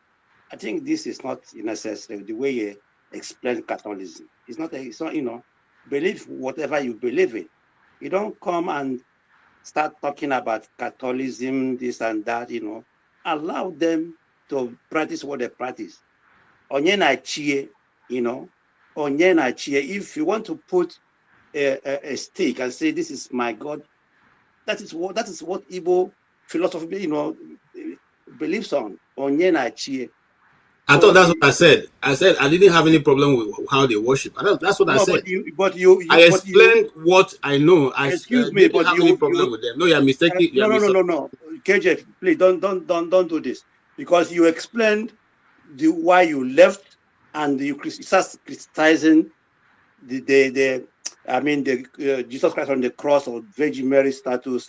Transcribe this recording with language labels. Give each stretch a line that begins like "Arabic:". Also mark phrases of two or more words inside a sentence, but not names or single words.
English: I think this is not necessary. The way you explain Catholicism, it's not, believe whatever you believe in. You don't come and start talking about Catholicism, this and that, allow them to practice what they practice.
Igbo: Onye na chie, onye na chie.
English: If you want to put a stake and say, this is my God, that is what Igbo philosophy, believes on.
Igbo: Onye na chie.
English: I thought that's what I said. I said I didn't have any problem with how they worship. That's what I said. I explained what I know. Excuse me, but you have any problem with them. No, you're mistaken. No. KJ, please don't do this, because you explained why you left and you start criticizing the Jesus Christ on the cross or Virgin Mary status.